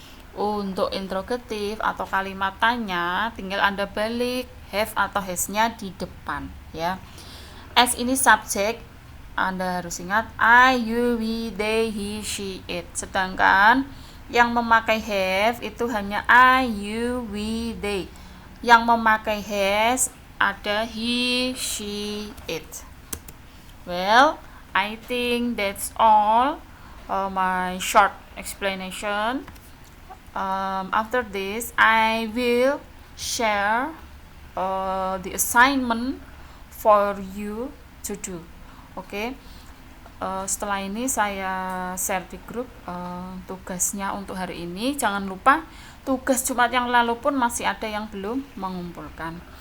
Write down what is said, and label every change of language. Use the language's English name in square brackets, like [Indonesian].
[Indonesian] Untuk interrogatif atau kalimat tanya tinggal Anda balik have atau has-nya di depan ya. S ini subjek, Anda harus ingat I, you, we, they, he, she, it. Sedangkan yang memakai have itu hanya I, you, we, they. Yang memakai has ada he, she, it. [English] Well, I think that's all my short explanation. After this, I will share the assignment for you to do. Okay. [Indonesian] setelah ini saya share di grup tugasnya untuk hari ini. Jangan lupa tugas Jumat yang lalu pun masih ada yang belum mengumpulkan.